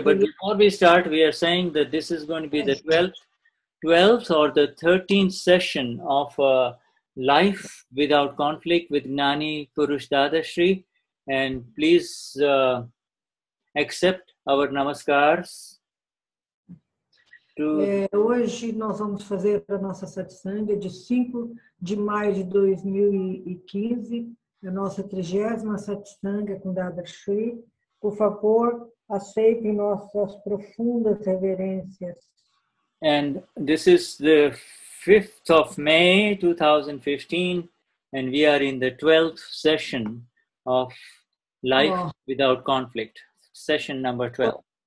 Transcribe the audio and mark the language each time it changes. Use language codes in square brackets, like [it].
[en] But before we start, we are saying that this is going to be the 12th or the 13th session of Life Without Conflict with Gnani Purush Dadashri. And please accept our namaskars. [pt] Hoje nós vamos fazer a nossa satsanga de 5 de maio de 2015, a nossa 30ª satsanga com Dadashri. Por favor, aceitem nossas profundas reverências. [en] And this is the 5th of May 2015, and we are in the 12th session of Life Without Conflict, session number 12.